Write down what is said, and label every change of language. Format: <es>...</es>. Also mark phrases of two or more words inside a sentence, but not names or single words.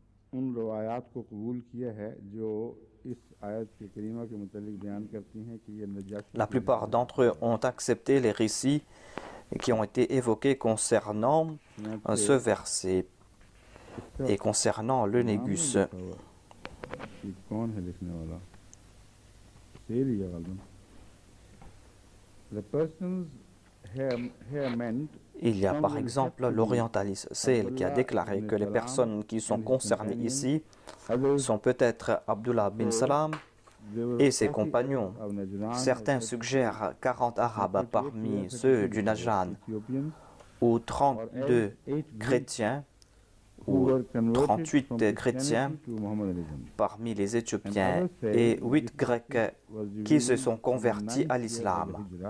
<ur>ان روایات کو قبول کیا ہے جو اس آیت کے کریمہ کے متعلق بیان کرتی ہیں کہ یہ نجاشی</ur> <fr>La plupart d'entre eux ont accepté les récits qui ont été évoqués concernant ce verset et concernant le négus.</fr> <ur>یہ کون ہے لکھنے والا شیر ہی ہے غالباً</ur> <en>The persons here meant</en> <fr>Il y a par exemple l'orientaliste Sale qui a déclaré que les personnes qui sont concernées ici sont peut-être Abdullah bin Salam et ses compagnons. Certains suggèrent 40 Arabes parmi ceux du Najran ou 32 chrétiens ou 38 chrétiens parmi les Éthiopiens et 8 Grecs qui se sont convertis à l'islam.</fr>